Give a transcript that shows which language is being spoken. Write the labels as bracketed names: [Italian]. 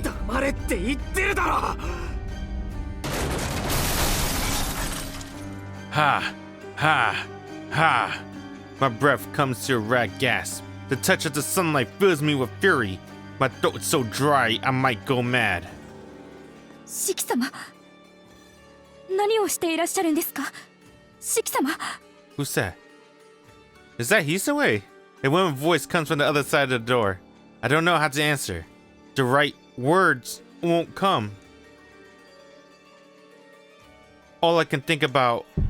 [English] Ha! Ha! Ha! My breath comes to a rag gasp. The touch of the sunlight fills me with fury. My throat's so dry, I might go mad. [Japanese] Shiki-sama, 何をしていらっしゃるんですか? [English] Shiki-sama. Who's that? Is that Hisue? A woman's voice comes from the other side of the door. I don't know how to answer. The right words won't come. All I can think about...